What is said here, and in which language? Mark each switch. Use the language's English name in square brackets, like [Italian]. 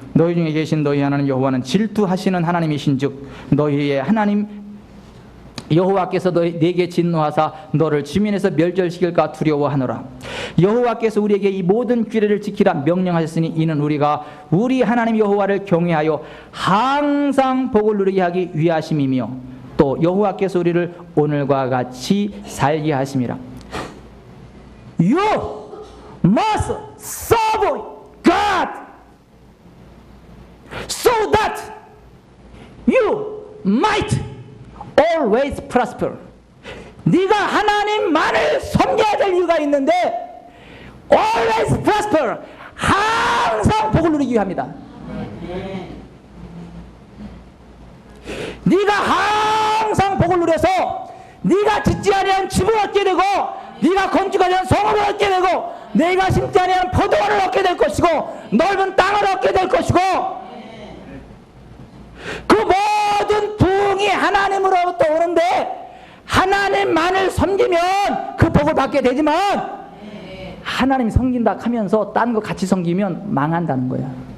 [Korean] 너희 중에 계신 너희 하나님 여호와는 질투하시는 하나님이신즉 너희의 하나님 여호와께서 내게 진노하사 너를 지면에서 멸절시킬까 두려워하노라. 여호와께서 우리에게 이 모든 규례를 지키라 명령하셨으니 이는 우리가 우리 하나님 여호와를 경외하여 항상 복을 누리게 하기 위하심이며 또 여호와께서 우리를 오늘과 같이 살게 하심이라. [English] You must serve God so that you might always prosper. [Korean] 네가 하나님만을 섬겨야 될 이유가 있는데 [English] always prosper, [Korean] 항상 복을 누리기 위함이다. 네가 항상 복을 누려서 네가 짓지 아니한 집을 얻게 되고 네가 건축하지 않은 성읍을 얻게 되고 내가 심지 아니한 포도원을 얻게 될 것이고 넓은 땅을 얻게 될 것이고 그 모든 부흥이 하나님으로부터 오는데 하나님만을 섬기면 그 복을 받게 되지만 하나님 섬긴다 하면서 딴 거 같이 섬기면 망한다는 거야.